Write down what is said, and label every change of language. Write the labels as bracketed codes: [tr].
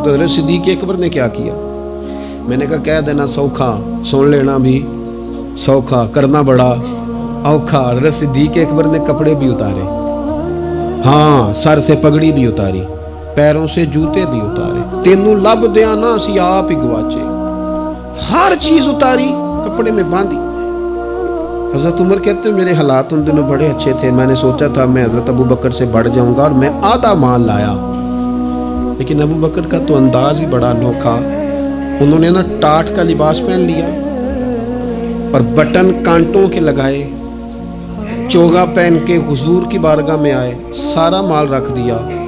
[ur] تو حضرت صدیق اکبر نے کیا کیا؟ میں نے کہا کہہ دینا سوکھا, سن لینا بھی سوکھا, کرنا بڑا اوکھا. حضرت صدیق اکبر نے کپڑے بھی اتارے, ہاں سر سے پگڑی بھی اتاری, پیروں سے جوتے بھی اتارے. [pa] تینوں لب دیا نا اسی آپ ہی گواچے. [ur] ہر چیز اتاری, کپڑے میں باندھی. حضرت عمر کہتے ہیں میرے حالات ان دنوں بڑے اچھے تھے. میں نے سوچا تھا میں حضرت ابو بکر سے بڑھ جاؤں گا اور میں آدھا مال لایا, لیکن ابو بکر کا تو انداز ہی بڑا انوکھا. انہوں نے نا ٹاٹ کا لباس پہن لیا اور بٹن کانٹوں کے لگائے, چوگا پہن کے حضور کی بارگاہ میں آئے, سارا مال رکھ دیا.